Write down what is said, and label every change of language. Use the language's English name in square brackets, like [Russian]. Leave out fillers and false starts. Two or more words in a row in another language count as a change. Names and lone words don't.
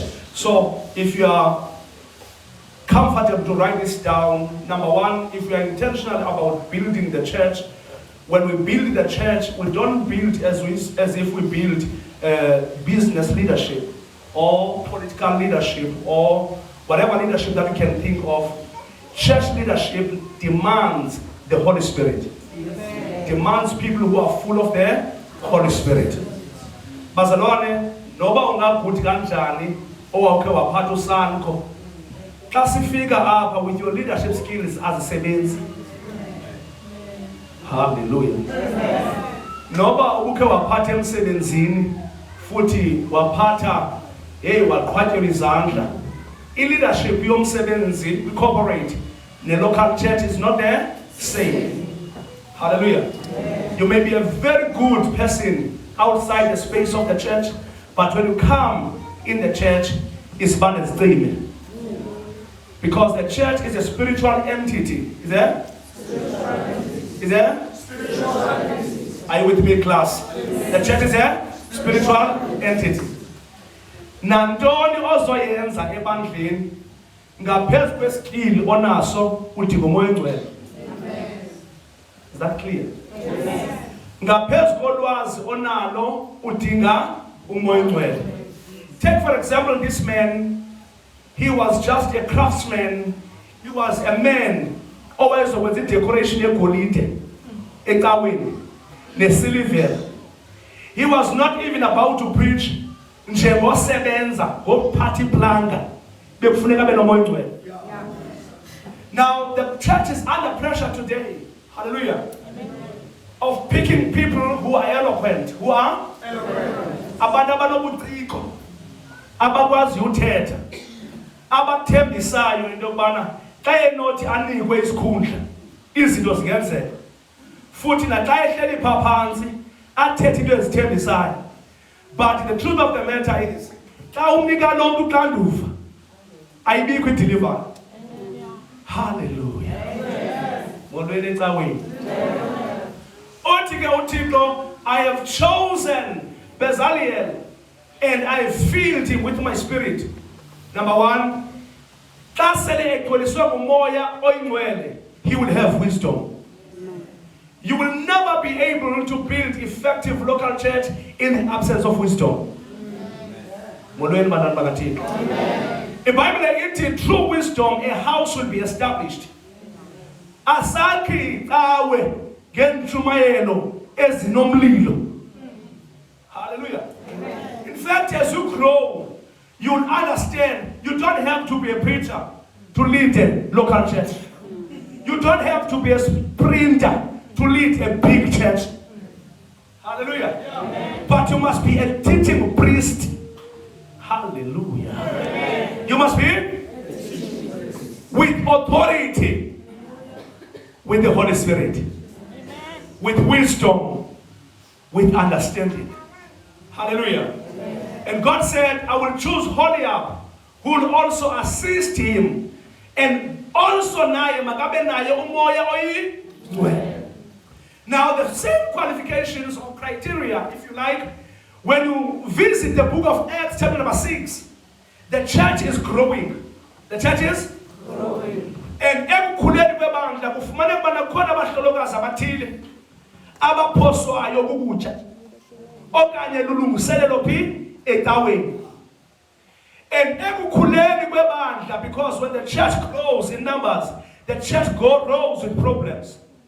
[English] So, if you are comfortable to write this down, number one, if you are intentional about building the church, when we build the church, we don't build as if we build business leadership or political leadership or whatever leadership that we can think of. Church leadership demands the Holy Spirit. Amen. Demands people who are full of the Holy Spirit. [Xhosa] Bazalwane, noba ungakuthi kanjani owawukhe waphatha usanko. Xa sifika apha [English] with your leadership skills [Xhosa] azisebenzi. [English] Hallelujah. [Xhosa] Noba ukhe waphatha emsebenzini futhi waphatha waqhwatyelwa izandla. I-leadership yomsebenzi [English] corporate the local church is not the same. Hallelujah. You may be a very good person outside the space of the church, but when you come in the church, it's bad and streaming. Because the church is a spiritual entity. Is there? Is there? Are you with me, class? The church is a spiritual entity. [Xhosa] Nantoni ozoyenza ebandleni ngaphezu kweskill onaso udinga umoya ongcwele. [English] Is that clear? Yes. [Xhosa] Ngaphezu kolwazi onalo udinga umoya ongcwele. [English] Take for example this man, he was just a craftsman. He was a man [Xhosa] owayezokwenza idecoration yegolide ecaweni nesilivera. [English] He was not even about to preach. Party planga. Now the church is under pressure today, hallelujah, of picking people who are eloquent, [Xhosa] abantu abanobuciko, abakwazi uthetha, abathembisayo into yokubana xa enothi anikwe isikhundla izinto zingenzeka futhi naxa ehleli phaa phansi athethe into ezithembisayo. [English] But the truth of the matter is [Xhosa] xa umnika lo mntu uxanduva ayibikho ideliver. Hallelujah. Molweni ecaweni. Othi ke uThixo, [English] I have chosen Bezaleel and I have filled him with my spirit. Number one, [Xhosa] xa sele egcweliswe ngumoya oyingcwele, [English] he will have wisdom. You will never be able to build effective local church in the absence of wisdom. [Xhosa] Molweni bantwana bakaThixo. [English] The Bible ithi through wisdom a house will be established. [Xhosa] Asakhi cawe ngentshumayelo ezinomlilo. [English] Hallelujah. In fact, as you grow, you'll understand you don't have to be a preacher to lead a local church. You don't have to be a sprinter to lead a big church. Hallelujah. But you must be a teaching priest. Hallelujah. You must be with authority, with the Holy Spirit, with wisdom, with understanding. Hallelujah. And God said, I will choose Holiab, who will also assist him, and also [Xhosa] naye makabe naye umoya oyingcwele. [English] Now the same qualifications or criteria, if you like, when you visit the book of Acts chapter number 6, the church is growing. The church is growing. [Xhosa] And ekukhuleni kwebandla kufumaneka bana khona abahlolokazi abathile abaphoswayo ukutya okanye lulungiselelo phi ecaweni. And ekukhuleni kwebandla, [English] because when the church grows in numbers, the church grows with problems.